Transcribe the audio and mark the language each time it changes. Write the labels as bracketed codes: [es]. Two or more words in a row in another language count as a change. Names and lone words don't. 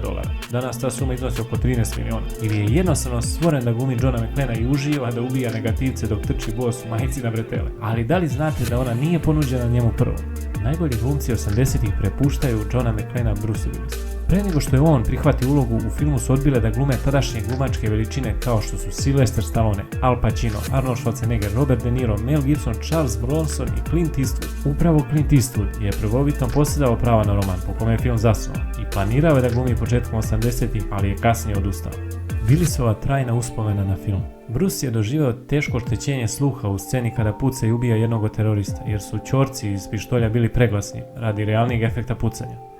[sr] Danas ta suma iznosi oko 13 miliona. Ili je jednostavno stvoren da glumi Johna McClanea i uživa da ubija negativce dok trči bos u majici na bretele. Ali da li znate da ona nije ponuđena njemu prvo? Najbolji glumci 80-ih prepuštaju Johna McClanea Bruceu Willisa. Pre nego što je on prihvatio ulogu, u filmu su odbile da glume tadašnje glumačke veličine kao što su Sylvester Stallone, Al Pacino, Arnold Schwarzenegger, Robert De Niro, Mel Gibson, Charles Bronson i Clint Eastwood. Upravo Clint Eastwood je prvovitom posjedao prava na roman po kome je film zasnovan i planirao je da glumi početkom 80-ih, ali je kasnije odustao. Willisova trajna uspomena na film. Bruce je doživio teško oštećenje sluha u sceni kada puca i ubija jednog od terorista, jer su ćorci iz pištolja bili preglasni radi realnijeg efekta pucanja.